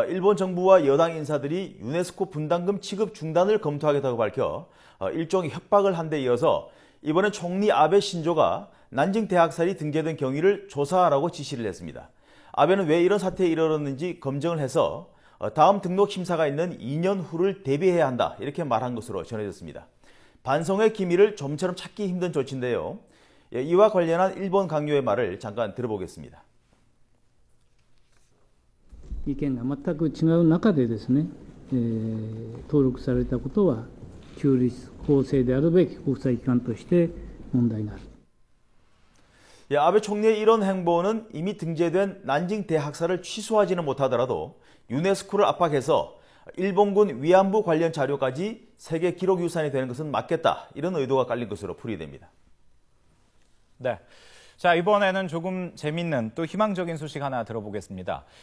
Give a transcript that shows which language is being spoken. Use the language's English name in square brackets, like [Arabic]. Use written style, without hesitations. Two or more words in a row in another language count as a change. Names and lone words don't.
[Korean] 일본 정부와 여당 인사들이 유네스코 분담금 지급 중단을 검토하겠다고 밝혀 일종의 협박을 한 데 이어서 이번엔 총리 아베 신조가 난징 대학살이 등재된 경위를 조사하라고 지시를 했습니다. 아베는 왜 이런 사태에 이르렀는지 검증을 해서 다음 등록 심사가 있는 2년 후를 대비해야 한다 이렇게 말한 것으로 전해졌습니다. 반성의 기미를 좀처럼 찾기 힘든 조치인데요. 이와 관련한 일본 강요의 말을 잠깐 들어보겠습니다. [Japanese] 意見が全く違う中でですね、登録されたことは中立公正であるべき国際機関として問題になる。 [Korean] 아베 총리의 이런 행보는 이미 등재된 난징 대학살을 취소하지는 못하더라도 유네스코를 압박해서 일본군 위안부 관련 자료까지 세계 기록유산이 되는 것은 맞겠다. 이런 의도가 깔린 것으로 풀이됩니다. 네, 자 이번에는 조금 재밌는 또 희망적인 소식 하나 들어보겠습니다.